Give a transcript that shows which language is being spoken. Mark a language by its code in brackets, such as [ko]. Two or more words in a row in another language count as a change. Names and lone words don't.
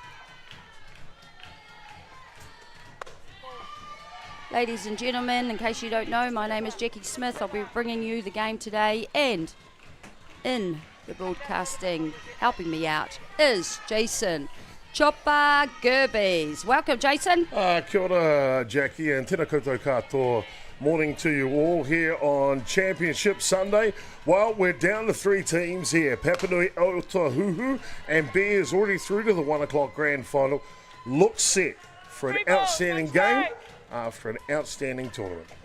[en] Ladies and gentlemen, in case you don't know, my name is Jackie Smith. I'll be bringing you the game today, and in the broadcasting, helping me out, is Jason Chopper Gerbes. Welcome, Jason. [mi] Kia ora, Jackie, and tēnā koutou katoa. [en] Morning to you all here on Championship Sunday. Well, we're down to 3 teams here. Papanui, Ōtāhuhu, and Bears already through to the 1 o'clock grand final. Look set for an outstanding game after an outstanding tournament.